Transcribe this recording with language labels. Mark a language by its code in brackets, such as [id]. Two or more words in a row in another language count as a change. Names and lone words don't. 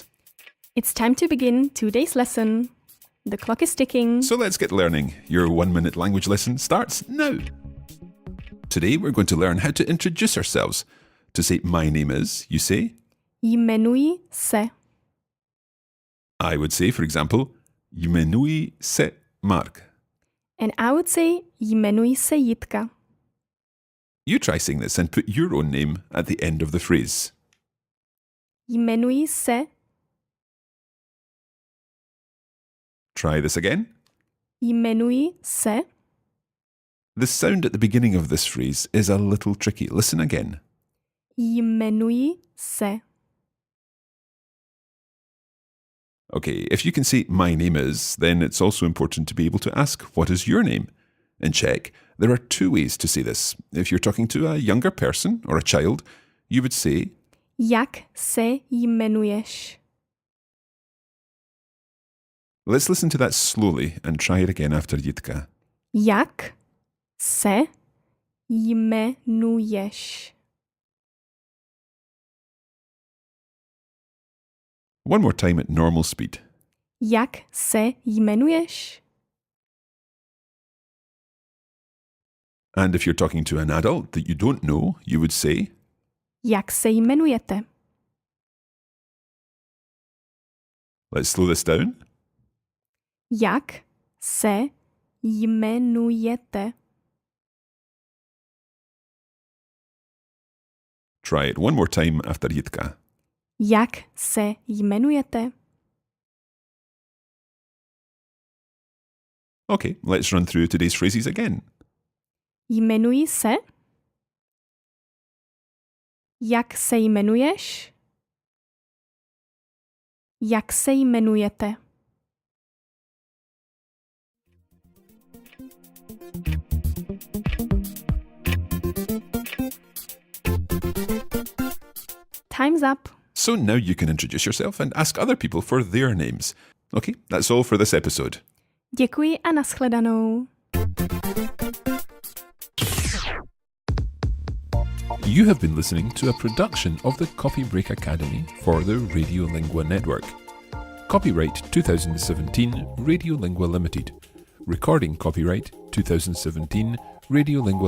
[en] It's time to begin today's lesson. The clock is ticking. So let's get learning. Your 1 minute language lesson starts now. Today we're going to learn how to introduce ourselves. To say my name is, you say [cs] Jmenuji se. [en] I would say, for example, [cs] jmenuji se Mark. [en] And I would say [cs] jmenuji se [en] Jitka. You try saying this and put your own name at the end of the phrase. [cs] Jmenuji se. [en] Try this again. [cs] Jmenuji se. [en] The sound at the beginning of this phrase is a little tricky. Listen again. [cs] Jmenuji se. [en] Okay, if you can say my name is, then it's also important to be able to ask what is your name. In Czech, there are two ways to say this. If you're talking to a younger person or a child, you would say [cs] Jak se jmenuješ? [en] Let's listen to that slowly and try it again after Jitka. [cs] Jak se jmenuješ? [en] One more time at normal speed. [cs] Jak se jmenuješ? [en] And if you're talking to an adult that you don't know, you would say [cs] Jak se jmenujete? [en] Let's slow this down. [cs] Jak se jmenujete? [en] Try it one more time after Jitka. [cs] Jak se jmenujete? [en] Okay, let's run through today's phrases again. [cs] Jmenuji se. Jak se jmenuješ? Jak se jmenujete? [en] Time's up. So now you can introduce yourself and ask other people for their names. Okay, that's all for this episode. [cs] Děkuji a nashledanou. [en] You have been listening to a production of the Copy Break Academy for the Radiolingua Network. Copyright 2017 Radiolingua Limited. Recording copyright 2017 Radiolingua Limited.